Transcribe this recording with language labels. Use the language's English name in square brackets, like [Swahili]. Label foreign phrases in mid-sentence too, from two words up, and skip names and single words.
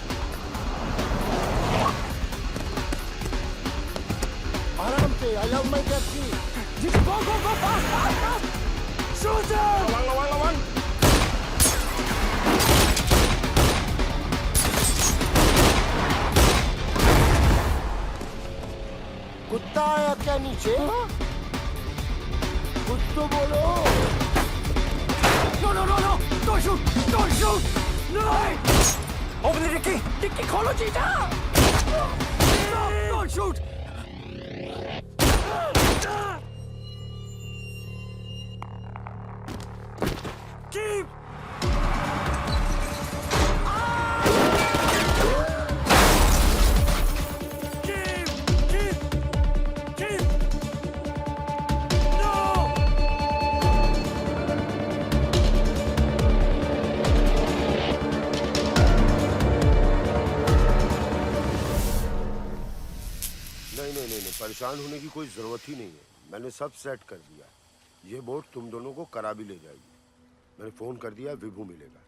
[Hindi] आराम से, [English] I love my taxi. Go, fast! Shoot him! [Hindi] Lawan. कुत्ता आया क्या नीचे? कुछ तो बोलो. [English] No! Don't shoot! No! Open the dicky! Dicky, [Hindi] खोलो जीजा! [English] Stop! Don't shoot! Keep! Keep! No! [Hindi] नहीं, परेशान होने की कोई जरूरत ही नहीं है। मैंने सब सेट कर दिया। ये बोट तुम दोनों को करा भी ले जाएगी। मैंने फोन कर दिया, विभू मिलेगा।